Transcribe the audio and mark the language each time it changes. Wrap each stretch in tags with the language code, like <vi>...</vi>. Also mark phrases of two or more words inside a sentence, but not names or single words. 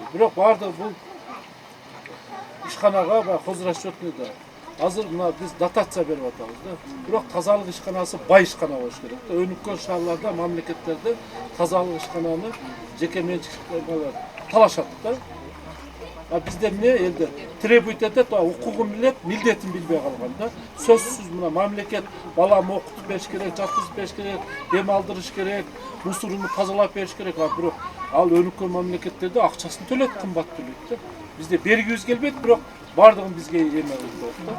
<ky>Бирок баардыгы бул ишканага баягы хозрасчетный да. Азыр мына биз дотация берип атабыз да. Бирок тазалык ишканасы бай ишкана болуш керек да. Өнүккөн шаарларда, мамлекеттерде тазалык ишкананы жеке менчиктер талашат да. А бизде не элде требует etет, укугун билет, милдетин билбей калган да. Сөзсүз мына мамлекет балам окутуп бериш керек, жаткызып бериш керек, дем алдырыш керек, мусоруну тазалап бериш керек. Бирок ал өнүккөн мамлекеттерде акчасын төлөйт, кымбат төлөйт да. Bizde бергибиз келбейт, бирок бардыгын бизге эме кылып коет да.</ky>